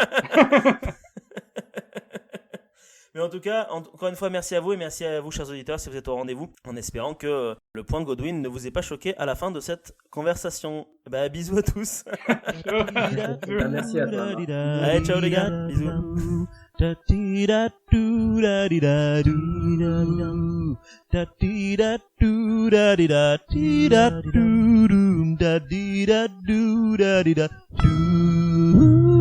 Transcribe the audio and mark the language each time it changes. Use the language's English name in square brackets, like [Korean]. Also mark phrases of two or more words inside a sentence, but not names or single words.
[French] Mais en tout cas, encore une fois, merci à vous et merci à vous, chers auditeurs, si vous êtes au rendez-vous, en espérant que le point Godwin ne vous ait pas choqué à la fin de cette conversation. Bisous à tous. Merci à toi. Allez, ciao les gars, bisous. do da dee da do da dee da dee da do doom da dee da do da dee da do.